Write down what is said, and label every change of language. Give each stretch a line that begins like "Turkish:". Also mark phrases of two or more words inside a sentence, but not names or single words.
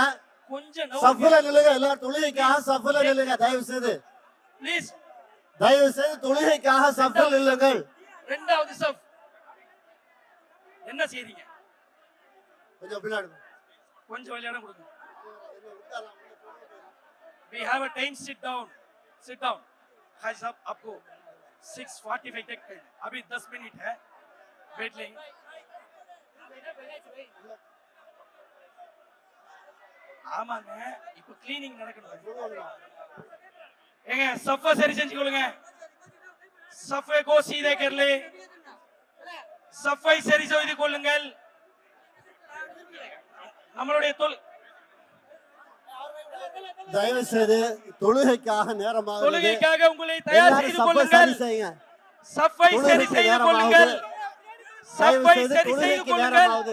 Tamil: கொஞ்சம் சஃப்ல நில்லுங்க எல்லாரும் தொழுகைக்காக சஃப்ல நில்லுங்க தயவு செய்து ப்ளீஸ். தயவு செய்து தொழுகைக்காக சஃப்ல நில்லுங்கள் ரெண்டாவது சஃப் என்ன செய்றீங்க? கொஞ்சம் பின்னாடி கொஞ்சம் விளையாட கொடுங்க.
English: We have a time. Sit down. Sit down.
Hindi: भाई साहब आपको 6:45 तक अभी 10 मिनट है वेट लेंगे.
Tamil: ஆமாங்க இப்போ கிளீனிங் நடக்கணும். ஏங்க சஃபா சரி செஞ்சுக்கொள்ளுங்க.
Hindi: सफ़ै को सीधे कर ले.
Tamil: சஃபை சரி செய்து கொள்ளுங்கள். நம்மளுடைய தயவு செய்து தொழுகைக்காக நேரமாக தொழுகைக்காக உங்களை தயார் செய்து கொள்ளுங்கள். சஃபை சரி செய்து கொள்ளுங்கள். சஃபை சரி செய்து கொள்ளுங்கள்.